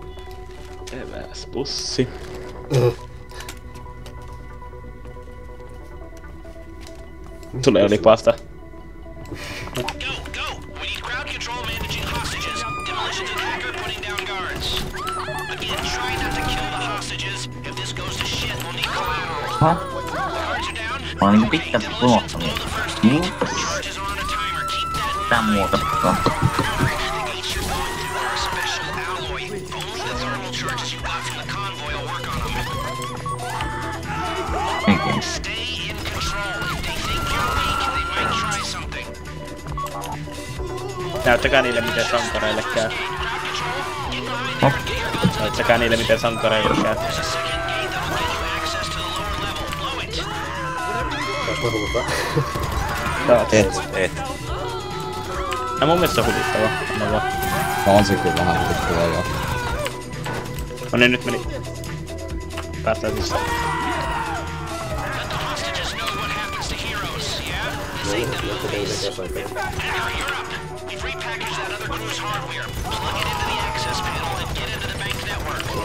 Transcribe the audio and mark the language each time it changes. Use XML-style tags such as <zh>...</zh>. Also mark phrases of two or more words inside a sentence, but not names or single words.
<fi>Eväs pussi. Tulee oli pasta.</fi> <en>Go! We need crowd control managing hostages. Demolition to the hacker putting down guards. Again, try not to kill the hostages. If this goes to shit, we'll need collateral. Guards are down.</en> <fi>Mä oon niinku pitkälti tulossa vielä. Mutta</fi> <en>Charges on a timer. Keep that</en> <fi>tää muokattua.</fi> <en>Each you're going through are a special alloy. Only the thermal charges you got from the convoy will work on them.</en> <fi>Oikein.</fi> <en>Stay in control. If they think you're weak, they might try something.</en> <fi>Näyttäkää niille miten sankareille käy. No. Näyttäkää niille miten sankareille käy. Taas mä huutaa. Taas. Et. Ja mun mielestä se on huvittava. Anna vaan. No on se kyllä vähän huvittavaa joo. No niin, nyt meni. Päästään sisään.</fi> <en>Hostages know what happens to heroes, yeah?</en> <fi>Joku teille kesäaikaa.</fi> <en>Now you're up. We've repackaged that other crew's hardware. Plug it into the access panel and get into the bank network.</en>